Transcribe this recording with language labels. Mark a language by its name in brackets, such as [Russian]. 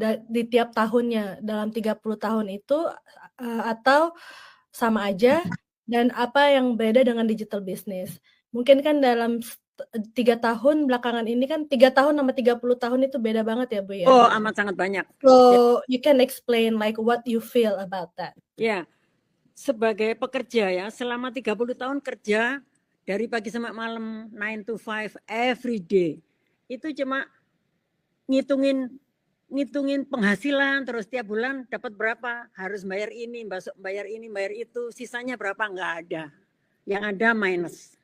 [Indonesian] di tiap tahunnya dalam 30 tahun itu atau sama aja, dan apa yang beda dengan digital business? Mungkin kan dalam 3 tahun belakangan ini kan 3 tahun sama 30 tahun itu beda banget ya, Bu, ya? Oh, amat sangat banyak. [English] So, you can explain like what you feel about that. [Indonesian] Ya, sebagai pekerja ya, selama 30 tahun kerja dari pagi sampai malam [English] 9 to 5 every day. [Indonesian] Itu cuma ngitungin penghasilan, terus tiap bulan dapat berapa, harus bayar ini, bayar ini, bayar itu, sisanya berapa, nggak ada. Yang ada minus.